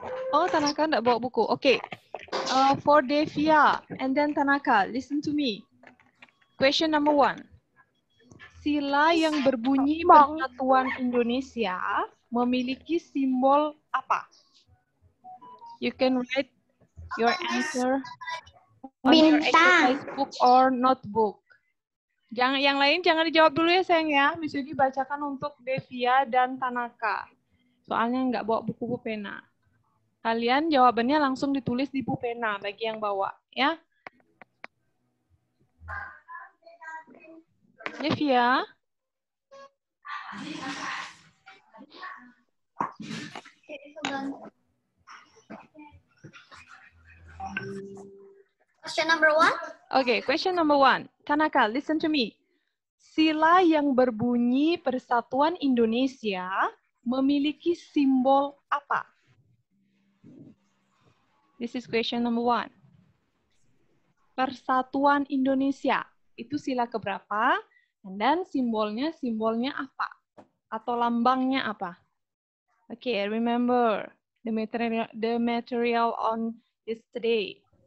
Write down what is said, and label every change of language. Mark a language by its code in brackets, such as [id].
[id] Oh, Tanaka enggak bawa buku. Okay. [en] For Devia and then Tanaka, listen to me. Question number 1. [id] Sila yang berbunyi Persatuan Indonesia memiliki simbol apa? [en] You can write your answer on your exercise book or notebook. [id] Yang lain jangan dijawab dulu ya sayang ya. Miss Yugi bacakan untuk Devia dan Tanaka. Soalnya nggak bawa buku pena. Kalian jawabannya langsung ditulis di pena bagi yang bawa ya. Devia. [en] Question number 1. Okay, question number 1. Tanaka, listen to me. [id] Sila yang berbunyi Persatuan Indonesia memiliki simbol apa? [en] This is question number 1. [id] Persatuan Indonesia. Itu sila keberapa? Dan simbolnya apa? Atau lambangnya apa? [en] Okay, remember the material on yesterday.